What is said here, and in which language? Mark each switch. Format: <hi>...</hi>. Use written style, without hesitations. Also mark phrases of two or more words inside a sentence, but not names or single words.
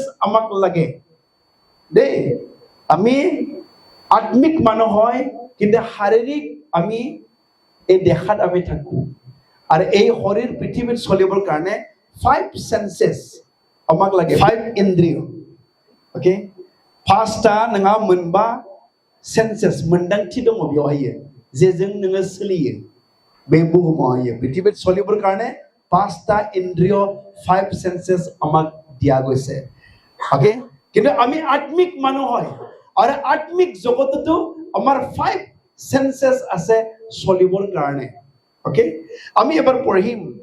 <as>আমাক লাগে দেই আমি আত্মিক মানুহ হয় কিন্তু শাৰীৰিক আমি এই দেখাত আমি থাকো আৰু এই শৰীৰ পৃথিৱীত চলিবৰ কাৰণে 5 সেন্সেস আমাক লাগে 5 ইন্দ্ৰিয় ওকে</as> <brx>फार्स्टा नङा मोनबा सेन्सेस मोनदांथि दङ बेवहाय जे जों नोङो सोलियो बे बुहुमाव</brx> <as>পৃথিৱীত চলিবৰ কাৰণে 5টা ইন্দ্ৰিয় 5 সেন্সেস আমাক দিয়া গৈছে ওকে কিন্তু আমি আত্মিক মানুহ হয় আৰু আত্মিক জগততো আমাৰ 5 সেন্সেস আছে চলিবৰ কাৰণে ওকে আমি এবাৰ পঢ়িম</as>